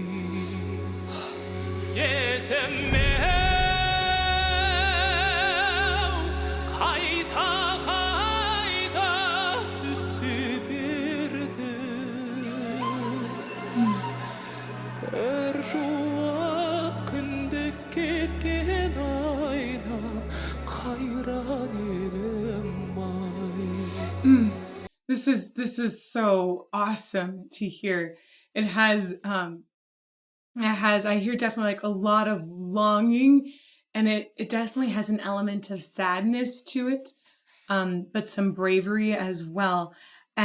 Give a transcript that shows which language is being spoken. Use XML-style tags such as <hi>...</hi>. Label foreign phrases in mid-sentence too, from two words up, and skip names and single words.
<kk>есіме қайта түсе берді кір жуып күндік кезген айнам қайран елім</kk> <en>This is so awesome to hear. It has I hear definitely like a lot of longing, and it definitely has an element of sadness to it, but some bravery as well.</en>